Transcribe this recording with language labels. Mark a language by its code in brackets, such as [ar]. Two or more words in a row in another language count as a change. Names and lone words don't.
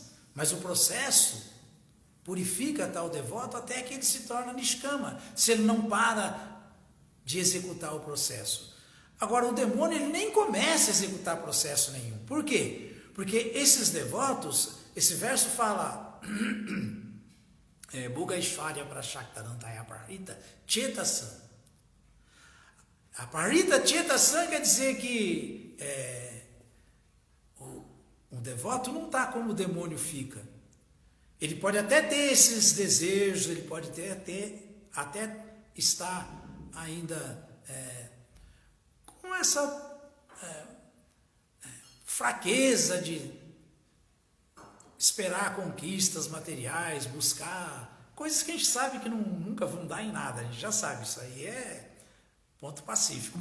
[pt] Mas o processo purifica tal devoto até que ele se torna nishkama, se ele não para de executar o processo. Agora, o demônio ele nem começa a executar processo nenhum. Por quê? Porque esses devotos, esse verso fala [sa] भोगैश्वर्य प्रसक्तानन्तय परित चेतसाम्. [pt] A [sa] परित चेतसाम् [pt] quer dizer que o devoto não está como o demônio fica. Ele pode até ter esses desejos, ele pode até estar ainda com essa fraqueza de esperar conquistas materiais, buscar coisas que a gente sabe que nunca vão dar em nada, a gente já sabe, isso aí é ponto pacífico.